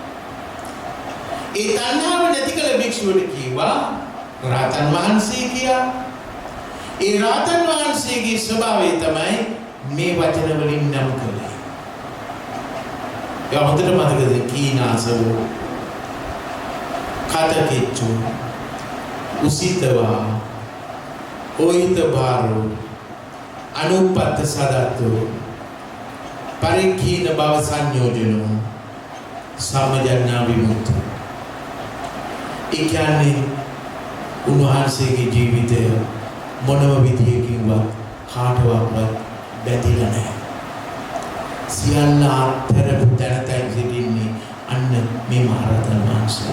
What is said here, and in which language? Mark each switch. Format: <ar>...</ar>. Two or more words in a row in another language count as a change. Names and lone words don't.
<si>ඒ තණ්හාව නැති කළ භික්ෂුවට කිව්වා රහතන් වහන්සේ කියලා. ඒ රහතන් වහන්සේගේ ස්වභාවය තමයි මේ වචන වලින් නම් කළේ. ඒ හොඳට මතකද?</si> <pi>කීනාසව කතකෙච්චු උසිතවා ඔයිත බාරෝ අනුපත්ත සදත්තෝ පරික්ඛීන භව සංයෝජනෝ සම්මජඤ්ඤා විමුක්තෝ.</pi> <si>ඒ කියන්නේ උන්වහන්සේගේ ජීවිතය මොනම විදියකින්වත් කාටවත් බැඳිලා නැහැ. සියල්ල අත්හැරපු තැනතයි සිටින්නේ අන්න මේ මහරහතන් වහන්සේ.</si>